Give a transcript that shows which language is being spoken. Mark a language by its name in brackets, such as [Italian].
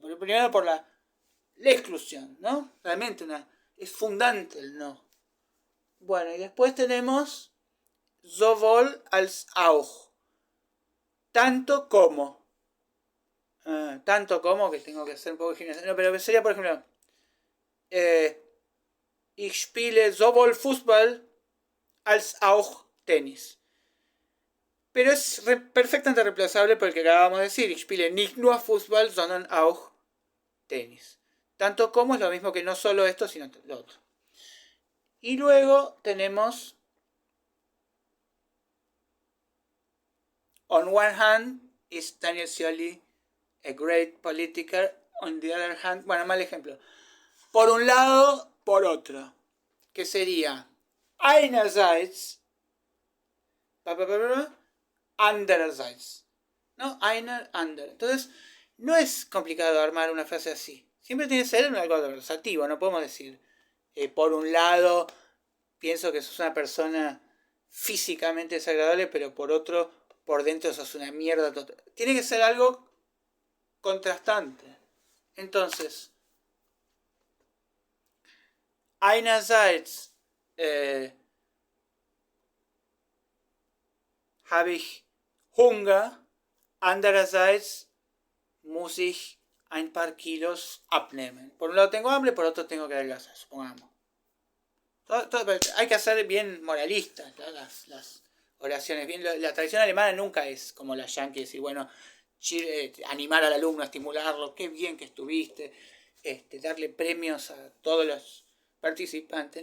[Spanish] Pero primero por la exclusión, ¿no? Realmente es fundante el no. Bueno, y después tenemos [German] sowohl als auch. [Spanish] Tanto como. Tanto como, que tengo que hacer un poco de gimnasia. No, pero sería, por ejemplo, [German] ich spiele sowohl Fußball als auch Tenis. [Spanish] Pero es perfectamente reemplazable por el que acabamos de decir. [German] Ich spiele nicht nur Fußball, sondern auch Tenis. [Spanish] Tanto como es lo mismo que no solo esto, sino lo otro. Y luego tenemos, [English] on one hand, is Daniel Scioli a great politiker. On the other hand, [Spanish] bueno, mal ejemplo. Por un lado, por otro. Que sería, [German] einerseits, andererseits. ¿No? Einer, ander. [Spanish] Entonces, no es complicado armar una frase así. Siempre tiene que ser algo adversativo. No podemos decir, por un lado, pienso que sos una persona físicamente desagradable, pero por otro, por dentro sos una mierda total. Tiene que ser algo contrastante. [German] Entonces, einerseits habe ich Hunger, andererseits muss ich ein paar Kilos abnehmen. [Spanish] Por un lado tengo hambre, por otro tengo que adelgazar, supongamos. Hay que hacer bien moralistas las oraciones. Bien, la tradición alemana nunca es como la yankee, decir, bueno, animar al alumno, estimularlo, qué bien que estuviste, darle premios a todos los participantes.